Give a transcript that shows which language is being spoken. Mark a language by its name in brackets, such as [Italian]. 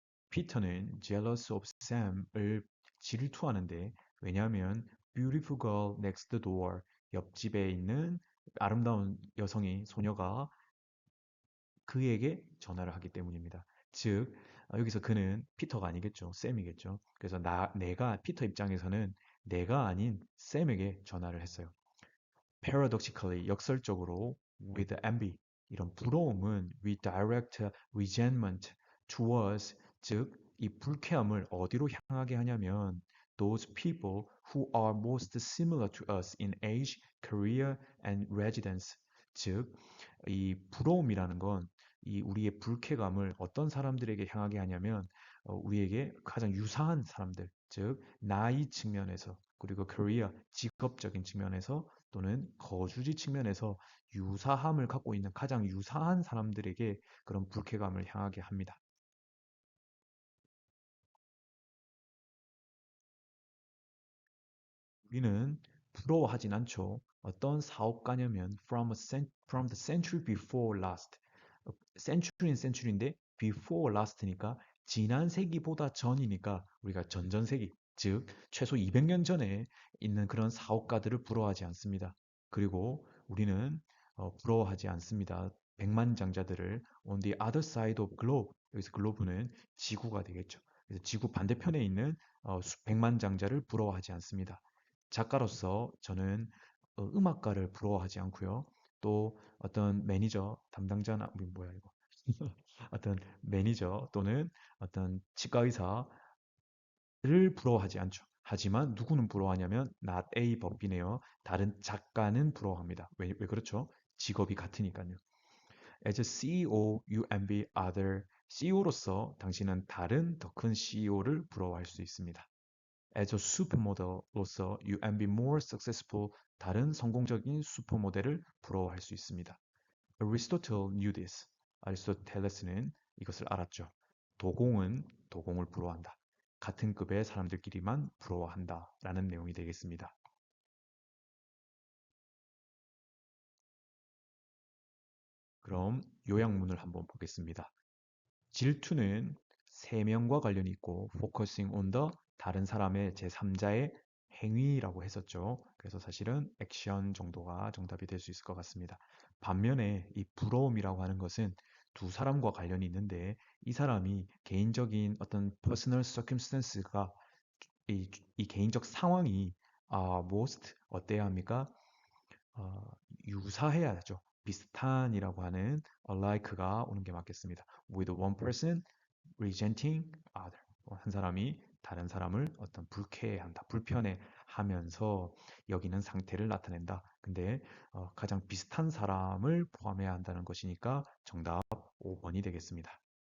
[Korean] 피터는 [English] jealous of Sam [Korean] 을 질투하는데 왜냐하면 [English] beautiful girl next door [Korean] 옆집에 있는 아름다운 여성이 소녀가 그에게 전화를 하기 때문입니다. 즉 여기서 그는 피터가 아니겠죠. 샘이겠죠. 그래서 내가 피터 입장에서는 내가 아닌 샘에게 전화를 했어요. [English] Paradoxically, [Korean] 역설적으로 [English] with envy, [Korean] 이런 부러움은 [English] redirect resentment towards, [Korean] 즉, 이 불쾌함을 어디로 향하게 하냐면 [English] those people who are most similar to us in age, career, and residence. [Korean] 즉, 이 부러움이라는 건 이 우리의 불쾌감을 어떤 사람들에게 향하게 하냐면 우리에게 가장 유사한 사람들, 즉 나이 측면에서 그리고 커리어, 직업적인 측면에서 또는 거주지 측면에서 유사함을 갖고 있는 가장 유사한 사람들에게 그런 불쾌감을 향하게 합니다. 우리는 부러워하진 않죠. 어떤 사업가냐면 [English] from the century before last. [Korean] century는 century인데 [English] before last [Korean] 니까 지난 세기보다 전이니까 우리가 전전세기, 즉 최소 200년 전에 있는 그런 사업가들을 부러워하지 않습니다. 그리고 우리는 부러워하지 않습니다. 백만장자들을 [English] on the other side of globe, [Korean] 여기서 글로브는 지구가 되겠죠. 그래서 지구 반대편에 있는 백만장자를 부러워하지 않습니다. 작가로서 저는 음악가를 부러워하지 않고요. 또 어떤 매니저, 담당자나 뭐야 이거 어떤 매니저 또는 어떤 치과 의사를 부러워하지 않죠. 하지만 누구는 부러워하냐면 not A 법이네요. 다른 작가는 부러워합니다. 왜 그렇죠? 직업이 같으니까요. [English] As a CEO, you envy other. [Korean] CEO로서 당신은 다른 더 큰 CEO를 부러워할 수 있습니다. [English] As a supermodel로서 you envy more successful. [Korean] 다른 성공적인 슈퍼모델을 부러워할 수 있습니다. [English] Aristotle knew this. [Korean] 아리스토텔레스는 이것을 알았죠. 도공은 도공을 부러워한다. 같은 급의 사람들끼리만 부러워한다. 라는 내용이 되겠습니다. 그럼 요약문을 한번 보겠습니다. 질투는 세 명과 관련이 있고 [English] focusing on the [Korean] 다른 사람의 제3자의 행위라고 했었죠. 그래서 사실은 액션 정도가 정답이 될 수 있을 것 같습니다. 반면에 이 부러움이라고 하는 것은 두 사람과 관련이 있는데 이 사람이 개인적인 어떤 [English] personal circumstance [Korean] 가 이 개인적 상황이 most 어때야 합니까? 어, 유사해야 하죠. 비슷한이라고 하는 alike가 오는 게 맞겠습니다. [English] With one person resenting other. [Korean] 한 사람이 다른 사람을 어떤 불쾌해한다, 불편해하면서 여기는 상태를 나타낸다. 근데 가장 비슷한 사람을 포함해야 한다는 것이니까 정답 5번이 되겠습니다.